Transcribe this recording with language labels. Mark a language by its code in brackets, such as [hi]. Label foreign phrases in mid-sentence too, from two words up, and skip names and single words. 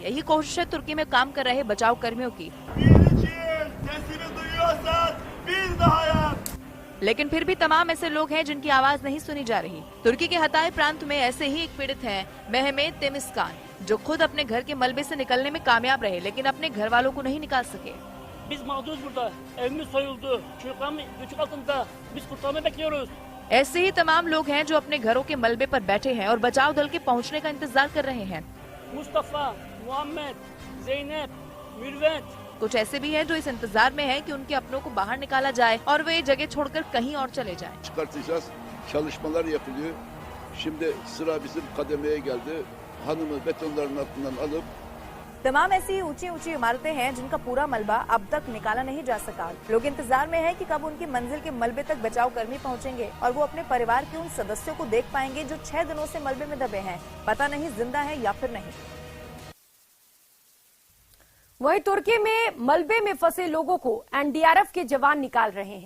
[hi] यही कोशिश है तुर्की में काम कर रहे बचाव कर्मियों की। लेकिन फिर भी तमाम ऐसे लोग हैं जिनकी आवाज नहीं सुनी जा रही। तुर्की के हताय प्रांत में ऐसे ही एक पीड़ित हैं, मेहमेत तेमिस्कान। जो खुद अपने घर के मलबे से निकलने में कामयाब रहे, लेकिन अपने घर वालों को नहीं निकाल सके। [tr] Biz mağduruz burada. Evimiz soyuldu. Çocuklarım göçük altında. Biz kurtarma bekliyoruz. [hi] ऐसे ही तमाम लोग हैं जो अपने घरों के मलबे पर बैठे हैं और बचाव दल के पहुंचने का इंतजार कर रहे हैं। Mustafa, Muhammed, Zeynep, Mürvet. कुछ ऐसे भी हैं जो इस इंतजार में हैं कि उनके अपनों को बाहर निकाला जाए और वे ये जगह छोड़कर कहीं और चले जाएं। [tr] Çıkartacağız. Çalışmalar yapılıyor. Şimdi sıra bizim kademeye geldi. Hanımı betonların altından alıp [hi] तमाम ऐसी ऊंची ऊंची इमारतें हैं जिनका पूरा मलबा अब तक निकाला नहीं जा सका। लोग इंतजार में हैं कि कब उनकी मंजिल के मलबे तक बचाव कर्मी पहुंचेंगे और वो अपने परिवार के उन सदस्यों को देख पाएंगे जो 6 दिनों से मलबे में दबे हैं। पता नहीं जिंदा है या फिर नहीं। वहीं तुर्की में मलबे में फंसे लोगों को एनडीआरएफ के जवान निकाल रहे हैं।